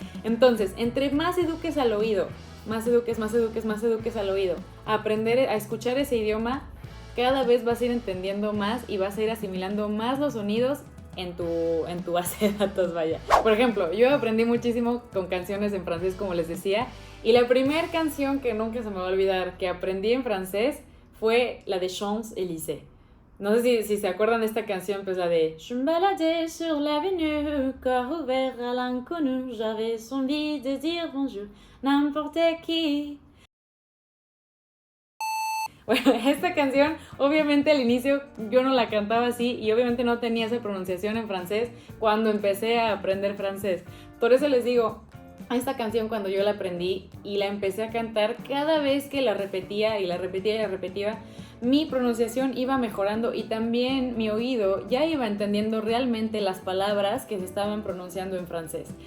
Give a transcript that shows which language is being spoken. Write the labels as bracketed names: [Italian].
[Spanish] Entonces, entre más eduques al oído, más eduques al oído, a aprender a escuchar ese idioma, cada vez vas a ir entendiendo más y vas a ir asimilando más los sonidos en tu base de datos, vaya. Por ejemplo, yo aprendí muchísimo con canciones en francés, como les decía, y la primera canción que nunca se me va a olvidar que aprendí en francés fue la de Champs-Élysées. No sé si se acuerdan de esta canción, pues la de [French] Je me baladais sur l'avenue, corps ouvert à l'inconnu, j'avais envie de dire bonjour, n'importe qui. [Spanish] Bueno, esta canción, obviamente al inicio yo no la cantaba así y obviamente no tenía esa pronunciación en francés cuando empecé a aprender francés. Por eso les digo, esta canción cuando yo la aprendí y la empecé a cantar, cada vez que la repetía y la repetía y la repetía, mi pronunciación iba mejorando y también mi oído ya iba entendiendo realmente las palabras que se estaban pronunciando en francés.